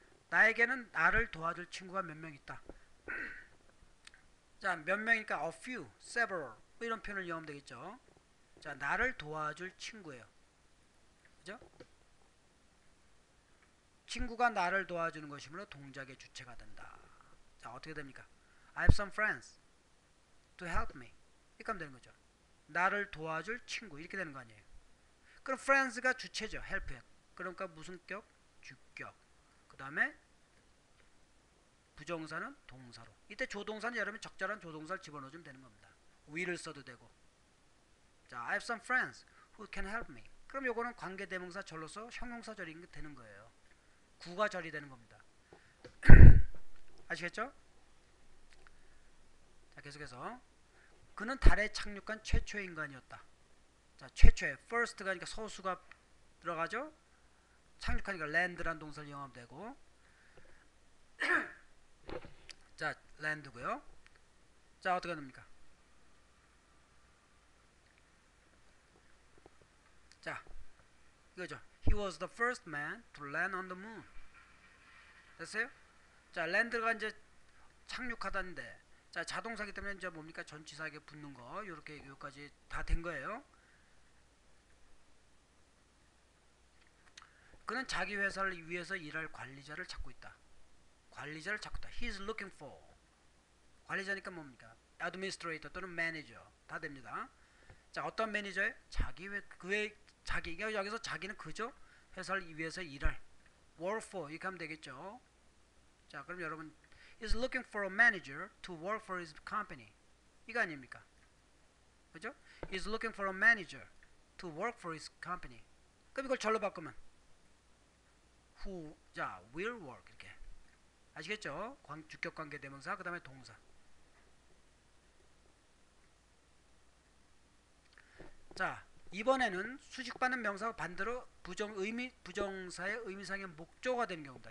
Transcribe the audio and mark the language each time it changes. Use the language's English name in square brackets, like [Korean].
[Korean] 나에게는 나를 도와줄 친구가 몇 명 있다. 자, 몇 명이니까 a few, several 뭐 이런 표현을 이용하면 되겠죠. 자, 나를 도와줄 친구예요. 그죠? 친구가 나를 도와주는 것이므로 동작의 주체가 된다. 자, 어떻게 됩니까? [English] I have some friends to help me. [Korean] 이렇게 하면 되는 거죠. 나를 도와줄 친구 이렇게 되는 거 아니에요. 그럼 friends가 주체죠. help에. 그러니까 무슨 격? 주격. 그 다음에 부정사는 동사로. 이때 조동사는 여러분 적절한 조동사를 집어넣어주면 되는 겁니다. will을 써도 되고. [English] 자, I have some friends who can help me. [Korean] 그럼 요거는 관계대명사 절로서 형용사절이 되는 거예요. 구가절이 되는 겁니다. 아시겠죠? 자, 계속해서 그는 달에 착륙한 최초의 인간이었다. 자, 최초의 first가 그러니까 서수가 들어가죠. 착륙하니까 land란 동사를 이용하면 되고 자, land고요. 자, 어떻게 됩니까? 자, 이거죠. [English] He was the first man to land on the moon. [Korean] 됐어요? 자, land가 이제 착륙하다인데 자, 자동사기 때문에 이제 뭡니까? 전치사에게 붙는 거 요렇게 여기까지 다 된 거예요. 그는 자기 회사를 위해서 일할 관리자를 찾고 있다. 관리자를 찾고 있다. [English] He is looking for. [Korean] 관리자니까 뭡니까? administrator 또는 manager 다 됩니다. 자, 어떤 매니저에 그의 자기가 여기서 자기는 그죠? 회사를 위해서 일할 work for 이렇게 하면 되겠죠. 자, 그럼 여러분 [English] is looking for a manager to work for his company. [Korean] 이거 아닙니까? 그죠? [English] is looking for a manager to work for his company. [Korean] 그럼 이걸 절로 바꾸면 who 자 [English] will work [Korean] 이렇게 아시겠죠? 주격 관계 대명사 그 다음에 동사. 자, 이번에는 수식받는 명사가 반대로 부정사의 의미상의 목조가 되는 경우입니다.